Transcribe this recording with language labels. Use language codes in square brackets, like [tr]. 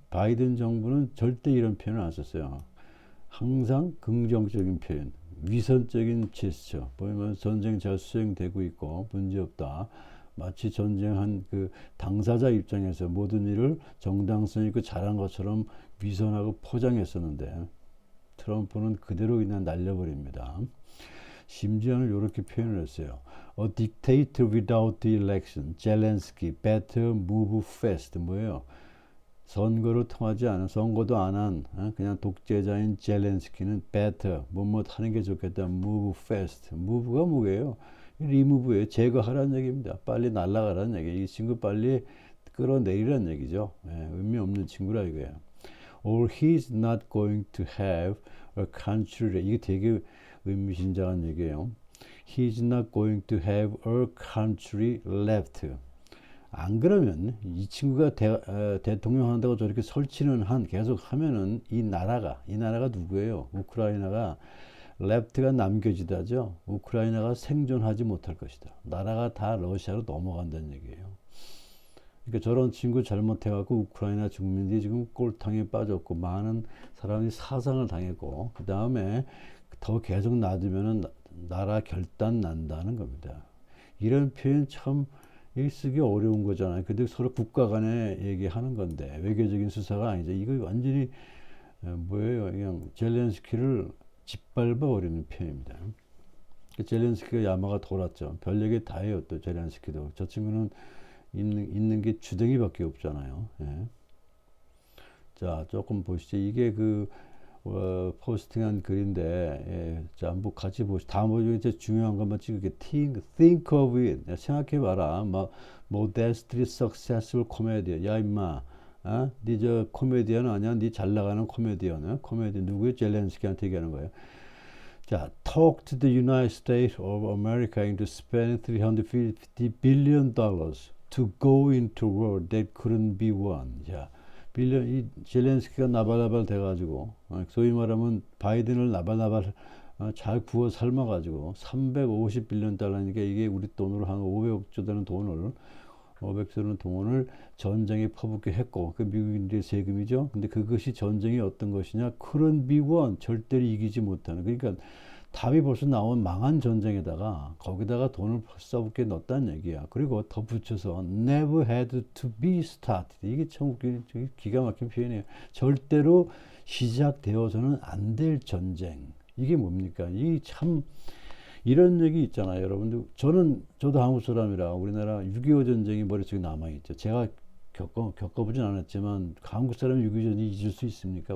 [ko] 바이든 정부는 절대 이런 표현을 안 썼어요. 항상 긍정적인 표현, 위선적인 제스처, 보면 전쟁 잘 수행되고 있고 문제없다. 마치 전쟁한 그 당사자 입장에서 모든 일을 정당성 있고 잘한 것처럼 위선하고 포장했었는데 트럼프는 그대로 그냥 날려버립니다. 심지어는 이렇게 표현을 했어요. [en] A dictator without the election, Zelensky better move fast. [ko] 뭐예요? 선거를 통하지 않은, 선거도 안 한 그냥 독재자인 젤렌스키는 better, 뭐뭐 하는 게 좋겠다. [en] move fast. move가 [ko] 뭐예요? 리무브예요. 제거하라는 얘기입니다. 빨리 날아가라는 얘기예요. 이 친구 빨리 끌어내리라는 얘기죠. 의미 없는 친구라 이거예요. [en] Or he's not going to have a country. [ko] 이게 되게 의미심장한 얘기예요. [en] He's not going to have a country left. [ko] 안 그러면 이 친구가 대통령 한다고 저렇게 설치는 계속 하면은 이 나라가 누구예요? 우크라이나가 레프트가 남겨지다죠. 우크라이나가 생존하지 못할 것이다. 나라가 다 러시아로 넘어간다는 얘기예요. 그러니까 저런 친구 잘못해갖고 우크라이나 국민들이 지금 꼴탕에 빠졌고 많은 사람이 사상을 당했고 그 다음에 더 계속 놔두면은 나라 결단 난다는 겁니다. 이런 표현 참 쓰기 어려운 거잖아요. 근데 서로 국가 간에 얘기하는 건데 외교적인 수사가 아니죠. 이거 완전히 뭐예요? 그냥 젤렌스키를 짓밟아 버리는 표현입니다. 젤렌스키가 야마가 돌았죠. 별 얘기 다 해요. 또 젤렌스키도 저 친구는 있는 게 주댕이밖에 없잖아요. 예. 자, 조금 보시죠. 이게 포스팅한 글인데, 예. 자, 한번 같이 보시죠. 다음 이제 중요한 것만 찍을게. [en] Think of it. [ko] 생각해봐라. [en] Modestly successful comedian. [ko] 야, 임마. 니 저 코미디언 아니야? 니 잘 나가는 코미디언. 코미디언 누구예요? 젤렌스키한테 얘기하는 거예요. [en] 자, talk to the United States of America into spending $350 billion to go into war that couldn't be won. [ko] 자, 이 젤렌스키가 나발나발 돼가지고, 소위 말하면 바이든을 나발나발 잘 구워 삶아가지고 350빌리언 달러니까 이게 우리 돈으로 한 500조 되는 돈을 500조 되는 돈을 전쟁에 퍼붓게 했고 그 미국인들의 세금이죠. 근데 그것이 전쟁이 어떤 것이냐? [en] couldn't be won. [ko] 절대로 이기지 못하는. 그러니까 답이 벌써 나온 망한 전쟁에다가 거기다가 돈을 써붓게 넣었다는 얘기야. 그리고 더 붙여서 [en] never had to be started. [ko] 이게 참 기가 막힌 표현이에요. 절대로 시작되어서는 안 될 전쟁. 이게 뭡니까? 이 참 이런 얘기 있잖아요, 여러분들. 저도 한국 사람이라 우리나라 6.25 전쟁이 머릿속에 남아있죠. 제가 겪어보진 않았지만 한국 사람이 6.25 전쟁이 잊을 수 있습니까?